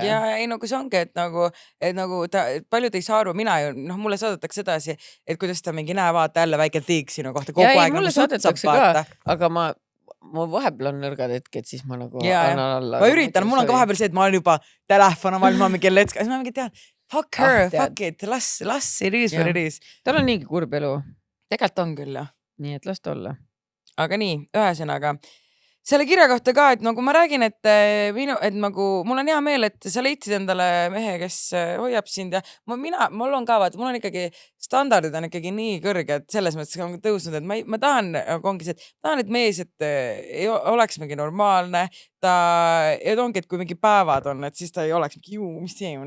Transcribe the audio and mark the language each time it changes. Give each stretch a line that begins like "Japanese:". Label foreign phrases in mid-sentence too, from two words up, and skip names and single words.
Estonian: Ja ei, nagu see ongi, et nagu paljud ei saa aru, mina ju, mulle saadetakse edasi, et kuidas ta mingi näe vaata jälle väike tiig sinu kohta kogu aeg. Mulle saadetakse ka, aga ma vahepeal on nõrgad hetk, et siis ma nagu annan alla. Ma üritan, mul on ka vahepeal see, et ma olen juba telefon, ma mingi let's, siis ma mingi tean,
English: fuck her, fuck it, las it is what it is.
Estonian: Tal on niigi kurb elu. Tegelikult on küll, jah. Nii, et las ta olla. Aga nii, ühesõnaga, selle kirja kohta ka, et nagu ma räägin, et nagu mul on hea meel, et sa leidsid endale mehe, kes hoiab sind ja mul on ka vaata, mul on ikkagi standardid on ikkagi nii kõrged, selles mõttes on tõusnud, et ma tahan, ongi see, et tahan, et mees, et oleks mingi normaalne, ja ongi, et kui mingi päevad on, et siis ta ei oleks mingi mis see on.